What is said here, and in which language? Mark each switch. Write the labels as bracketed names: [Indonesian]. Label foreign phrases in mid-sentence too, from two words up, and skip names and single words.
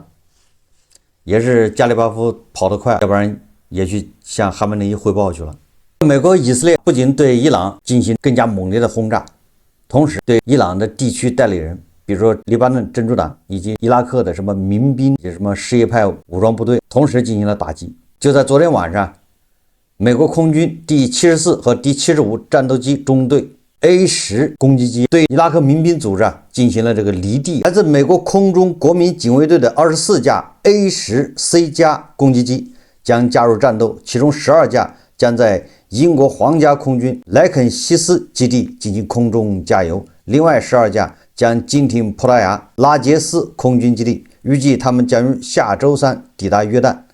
[Chinese] 也是加里巴夫跑得快，要不然也去向哈梅内伊匯報去了。美國、以色列不僅對伊朗進行更加猛烈的轰炸，同時对伊朗的地區代理人，比如說黎巴嫩真主黨以及伊拉克的什麼民兵、什麼什叶派武裝部隊，同時進行了打擊。就在昨天晚上，美國空軍第74和第75戰鬥機中隊 A-10攻擊機對伊拉克民兵組織進行了這個離地。來自美國空中國民警衛隊的24架 A-10C 加攻擊機將加入戰鬥，其中12架將在英國皇家空軍萊肯西斯基地進行空中加油，另外12架將經停葡萄牙拉傑斯空軍基地，預計他們將於下周三抵達約旦。